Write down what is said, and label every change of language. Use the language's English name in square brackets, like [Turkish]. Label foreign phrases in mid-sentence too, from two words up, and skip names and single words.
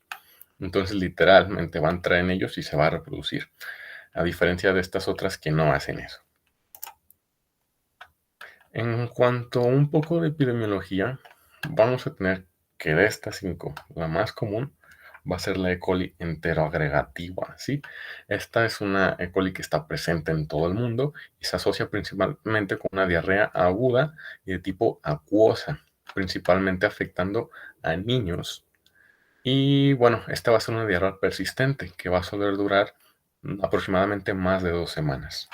[Spanish] Entonces, literalmente va a entrar en ellos y se va a reproducir, a diferencia de estas otras que no hacen eso. En cuanto a un poco de epidemiología, vamos a tener que de estas 5, la más común va a ser la E. coli enteroagregativa, ¿sí? Esta es una E. coli que está presente en todo el mundo y se asocia principalmente con una diarrea aguda y de tipo acuosa, principalmente afectando a niños. Y bueno, esta va a ser una diarrea persistente que va a soler durar aproximadamente más de 2 semanas.